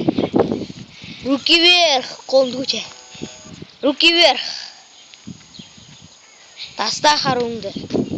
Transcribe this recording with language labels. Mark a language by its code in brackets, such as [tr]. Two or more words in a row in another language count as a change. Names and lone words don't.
[ru] Руки вверх, [kk] қолыңды көтер. [ru] Руки вверх. [kk] Таста қаруыңды.